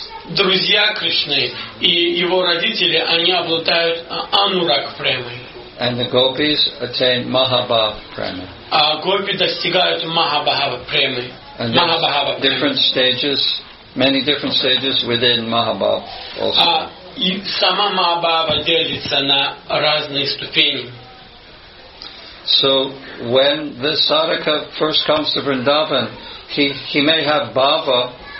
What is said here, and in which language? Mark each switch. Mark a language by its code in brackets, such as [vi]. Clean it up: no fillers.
[ru] Друзья Кришны и его родители, они обладают анураг премой. [en] And the gopis attain mahabhav prema. [ru] Гопи достигают махабхава премы. [en] And different stages, many different stages within mahabhav also. [ru] И сама махабхава делится на разные ступени. [en] So when the sadhaka first comes to Vrindavan, he may have bhava.